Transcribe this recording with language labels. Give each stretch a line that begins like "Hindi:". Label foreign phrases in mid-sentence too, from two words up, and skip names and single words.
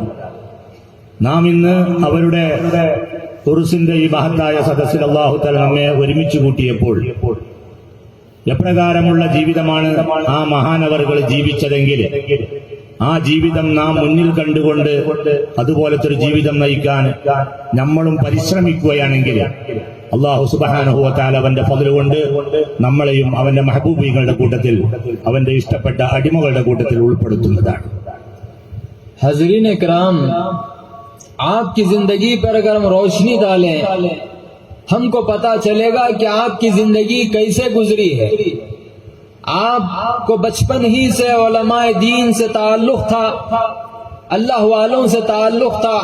Malayalam: നാം ഇന്ന് അവരുടെ ഉറുസിന്റെ ഈ മഹത്തായ സദസ്സിൽ
Arabic: الله تعالى
Malayalam: നമ്മെ ഒരുമിച്ച് കൂട്ടിയപ്പോൾ എപ്രകാരമുള്ള ജീവിതമാണ് ആ മഹാനവറുകൾ ജീവിച്ചതെങ്കിൽ ആ ജീവിതം നാം മുന്നിൽ കണ്ടുകൊണ്ട് അതുപോലത്തെ ഒരു ജീവിതം നയിക്കാൻ നമ്മളും പരിശ്രമിക്കുകയാണെങ്കിൽ
Arabic: الله سبحانه وتعالى
Malayalam: അവന്റെ ഫضل കൊണ്ട് നമ്മളെയും അവന്റെ മെഹബൂബികളുടെ കൂട്ടത്തിൽ അവന്റെ ഇഷ്ടപ്പെട്ട അടിമകളുടെ കൂട്ടത്തിൽ ഉൾപ്പെടുത്തുന്നതാണ്.
Urdu: حاضرین اکرام، آپ کی زندگی پر اگر ہم روشنی ڈالیں ہم کو پتا چلے گا کہ آپ کی زندگی کیسے گزری ہے. آپ کو بچپن ہی سے علماء دین سے تعلق تھا، اللہ والوں سے تعلق تھا.